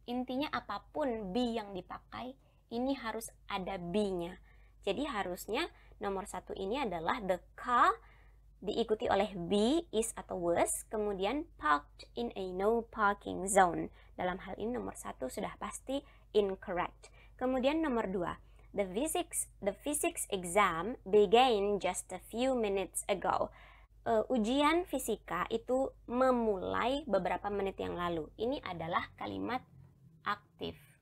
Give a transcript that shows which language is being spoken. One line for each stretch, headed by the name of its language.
Indonesian: Intinya apapun be yang dipakai, ini harus ada be-nya. Jadi harusnya nomor 1 ini adalah the car diikuti oleh be, is atau was, kemudian
English: parked in a no parking zone.
Indonesian: Dalam hal ini nomor 1 sudah pasti incorrect. Kemudian nomor 2,
English: the physics exam began just a few minutes ago.
Indonesian: Ujian fisika itu memulai beberapa menit yang lalu. Ini adalah kalimat aktif.